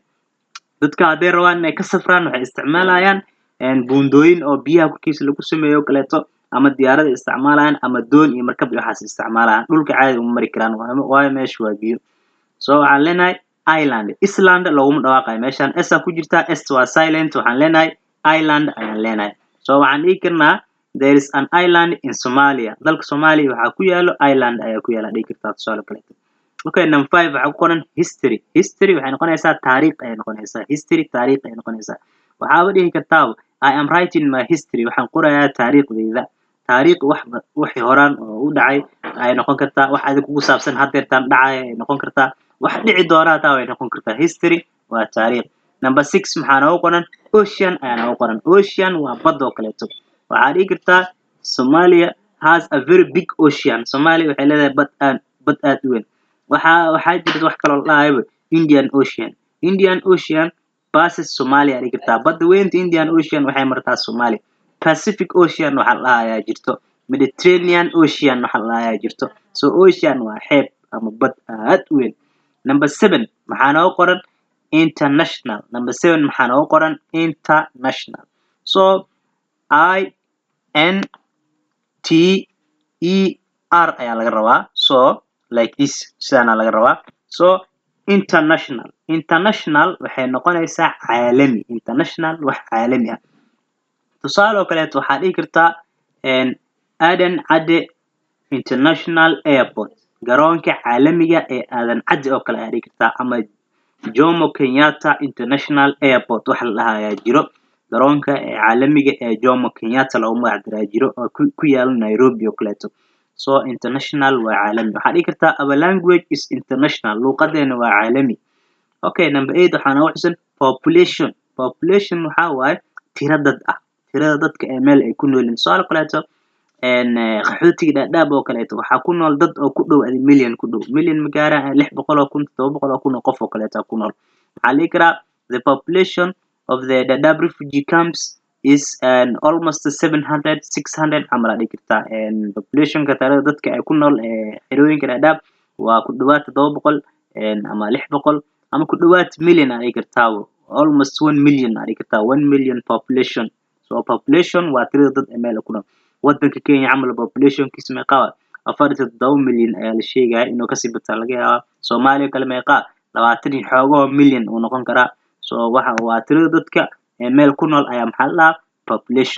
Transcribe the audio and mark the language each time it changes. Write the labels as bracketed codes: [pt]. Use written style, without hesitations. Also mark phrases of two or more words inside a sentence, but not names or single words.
[so] Dadka hadday rabaan inay ka safraan waxay isticmaalayaan buundooyin oo biyaha korkiisa lagu sameeyo kaleeto, ama diyaarada isticmaalayaan ama doon iyo markab waxaas isticmaalayaan. Dhulka caadi uma mari karaan waayo meesha waa biyo. So waxaan leenahay island. Island laguma dhawaaqayo meeshan s ku jirta, s waa silent. Waxaan leenahay island ayaan leenahay. [en] So [so] waxaan dhihi karnaa [en] there is an island in Somalia. [so] Dalka Soomaaliya waxaa ku yaalo island ayaa ku yaala dhihi kartaa tusaale kaleeto. Okay, number 5 waxaa ku qoran history. History waxay noqonaysaa taariikh ay noqonaysaa. History taariikh ay noqonaysaa. Waxaa dhihi kartaa [en] I am writing my history. [so] Waxaan qorayaa taariikhdayda. Taariikh wixii horaan oo u dhacay ay noqon kartaa, wax adig kugu saabsan haddeertaan dhacay ay noqon kartaa, wax dhici doona taa way noqon kartaa. History waa taariikh. Number 6 maxaa noogu qoran ocean ayaa noogu qoran. Ocean waa bad oo kaleeto. Waxaa dhihi kartaa [en] Somalia has a very big ocean. [so] Somalia waxay leedahay bad aad u weyn. Waxaa jirta wax kale oo la dhahayo Indian Ocean. [en] Indian Ocean passes Somalia [so] dhihi kartaa. Badda weynta Indian Ocean waxay martaa Somalia. Pacific Ocean waxaa la dhahayaa jirto. Mediterranean Ocean waxaa la dhahayaa jirto. So ocean waa xeeb ama bad aad u weyn. Number 7 maxaa noogu qoran international. Number 7 maxaa noogu qoran international. So I N T E R ayaa laga rabaa. So [en] like this [so] sidana laga rabaa. So international. International waxay noqonaysaa caalami. International wax caalami ah. Tusaale kaleeto waxaa dhihi kartaa Aden Ade International Airport. Garoonka caalamiga ee Aden Ade oo kale ayaa dhihi kartaa, ama Jomo Kenyatta International Airport waxa la dhahayaa jiro. Garoonka caalamiga ee Jomo Kenyatta lagu magac daray jiro oo ku yaal Nairobi oo kaleeto. So international waa caalami. Waxaa dhihi kartaa [en] our language is international. [so] Luqadeena waa caalami. Okay, number 8 waxaa noogu xusan population. Population waxaa waaye tiro dad ah. Tirada dadka ee meel ay ku noolin. Su'aal kaleeto qaxootiga Dadaab oo kaleeto waxaa ku nool dad oo ku dhow million ku dhow. Million ma gaaraan 600 oo kun 700 oo kun oo qof oo kaleeto ku nool. Waxaa la dhihi karaa [en] the population of the Dadaab refugee camps is almost 600 [so] amal dhihi kartaa. Population ka tirada dadka ay ku nool xerooyinka Dadaab waa ku dhawaad 700 ama 600 ama ku dhawaad million dhihi kartaa. [en] Almost 1 million [so] dhihi kartaa. 1 [en] million population. [so] So population waa tirada dad ee meel ku nool. Wadanka Kenya camal population kiisa meeqa 47 milyan ayaa la sheegaya inuu kasii bataa laga yaabaa. Soomaaliya kale meeqa 20 iyo xoogo milyan uu noqon karaa. So waxa waa tirada dadka ee meel ku nool ayaa maxaa la dhahaa population.